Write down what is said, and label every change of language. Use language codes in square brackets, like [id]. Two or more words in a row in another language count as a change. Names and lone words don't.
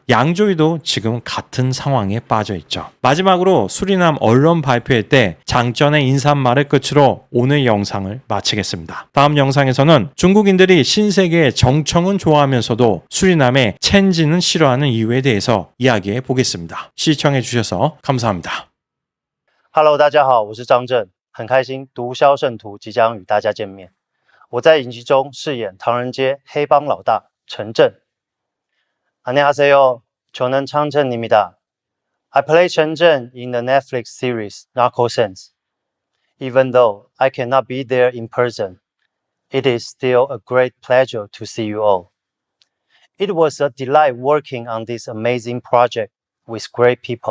[ko] 양조위도 지금 같은 상황에 빠져 있죠. 마지막으로 수리남 언론 발표회 때 장전의 인사말을 끝으로 오늘 영상을 마치겠습니다. 다음 영상에서는 중국인들이 신세계의 정청은 좋아하면서도 수리남의 첸진은 싫어하는 이유에 대해서 이야기해 보겠습니다. 시청해 주셔서 감사합니다. [zh] Hello， 大家好，我是张震，很开心《毒枭圣徒》即将与大家见面。我在影集中饰演唐人街黑帮老大陈震。 [ko] 안녕하세요，저는 창천입니다. [en] I play Chen Zhen in the Netflix series Narco Sense. Even though I cannot be there in person, it is still a great pleasure to see you all. It was a delight working on this amazing project with great people.